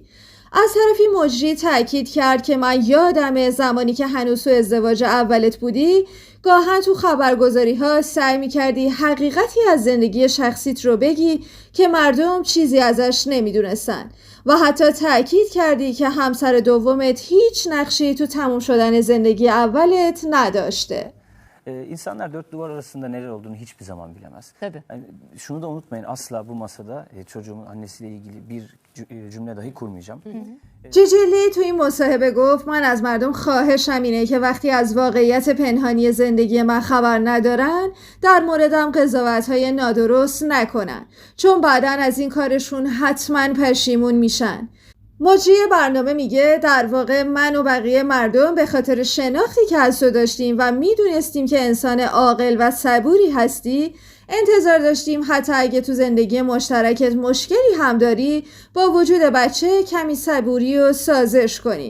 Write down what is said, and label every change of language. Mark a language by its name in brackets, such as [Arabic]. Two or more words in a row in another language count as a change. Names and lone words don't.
[Persian] از طرفی مجری تأکید کرد که من یادمه زمانی که هنوز تو ازدواج اولت بودی گاهن تو خبرگزاری ها سعی میکردی حقیقتی از زندگی شخصیت رو بگی که مردم چیزی ازش نمیدونستن و حتی تأکید kerdی که همسر دومت هیچ نقشی تو تموم شدن زندگی اولت نداشته. [Turkish] İnsanlar 4 duvar arasında neler olduğunu hiçbir zaman bilemez. Tabii. Yani şunu da unutmayın, asla bu masada çocuğumun annesiyle ilgili bir cümle dahi kurmayacağım. [Persian] ججلی تو این مصاحبه گفت من از مردم خواهشم اینه که وقتی از واقعیت پنهانی زندگی من خبر ندارن در موردم قضاوت‌های نادرست نکنن چون بعداً از این کارشون حتماً پشیمون میشن. مجری برنامه میگه در واقع من و بقیه مردم به خاطر شناختی که از تو داشتیم و میدونستیم که انسان عاقل و صبوری هستی انتظار داشتیم حتی اگه تو زندگی مشترکت مشکلی هم داری با وجود بچه کمی صبوری و سازش کنی.